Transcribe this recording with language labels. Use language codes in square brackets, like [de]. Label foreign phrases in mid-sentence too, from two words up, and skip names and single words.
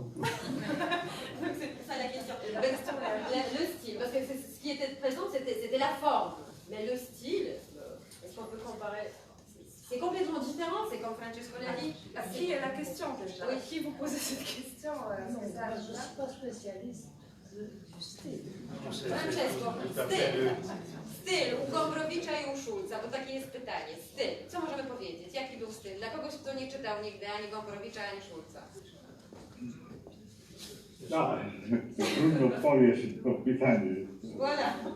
[fr] Donc c'est pour ça la question. Le style, parce que ce qui était présent, c'était la forme. Mais le style, est-ce qu'on peut comparer? C'est complètement différent, c'est comme Francesco l'a dit. Qui est la question déjà? Oui. Qui vous posez cette question? Non, je ne suis pas spécialiste du style. [pl] Francesco, styl u Gombrowicza i u Schulza, bo takie jest pytanie. Styl, co możemy powiedzieć? Jaki był styl? Dla kogoś, kto nie czytał nigdy ani Gombrowicza, ani Schulza. No, trudno odpowiedzieć na to pytanie. [fr] Voilà.